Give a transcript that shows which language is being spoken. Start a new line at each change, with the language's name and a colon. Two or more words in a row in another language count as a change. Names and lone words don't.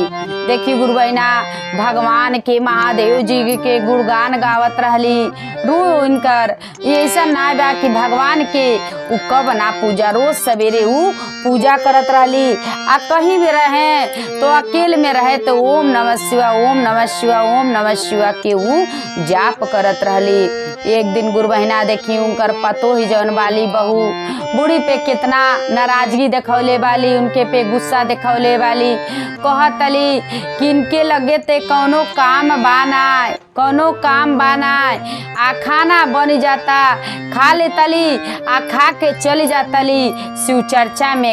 Bhojpuri: देखी गुरु बहिना, भगवान के महादेव जी के गुणगान गावत रहली। रोज इनकर ऐसा ना बा कि भगवान के उ कब ना पूजा, रोज सवेरे उ पूजा करत रहली। आ कहीं भी रहे तो अकेले में रहे तो
Sanskrit: ओम नमः शिवाय, ओम नमः शिवाय, ओम नमः शिवाय
Bhojpuri: के उ जाप करत रहली। एक दिन गुरु बहिना देखी उनकर पतोह जौन वाली बहू बूढ़ी पे कितना नाराजगी दिखौले वाली, उनके पे गुस्सा दिखौले वाली। कहतली कि इनके लगे ते कौनो काम बानाए, कौनो काम बानाए, आ खाना बन जाता, खा लेतली आ खा के चली जातली शिव चर्चा में।